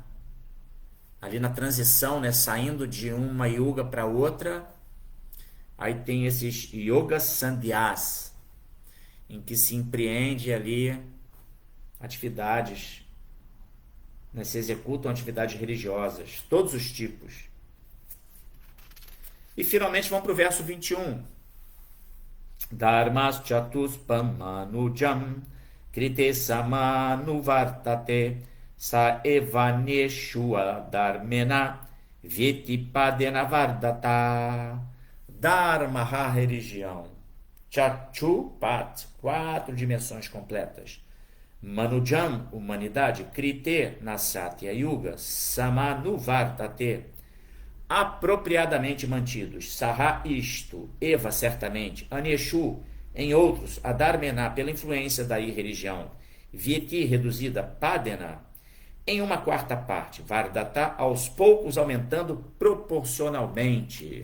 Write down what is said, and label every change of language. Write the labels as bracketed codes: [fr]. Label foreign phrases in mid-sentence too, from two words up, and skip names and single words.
[pt] Ali na transição, né, saindo de uma yuga para outra, aí tem esses Yoga Sandhyas, em que se empreende ali atividades, né, se executam atividades religiosas, todos os tipos. E finalmente vamos para o verso 21. [sa] Dharmas chatuspam manujam krite samanuvartate sa evaneshua dharmena vitipadena vardata. [pt] Dharma, a religião. Chachupat, 4 dimensões completas. Manujam, humanidade. Krite, na Satya Yuga. Samanuvartate, apropriadamente mantidos. Saha, isto. Eva, certamente. Aneshu, em outros. Adharmena, pela influência da irreligião. Vieti, reduzida. Padena, em uma quarta parte. Vardata, aos poucos aumentando proporcionalmente.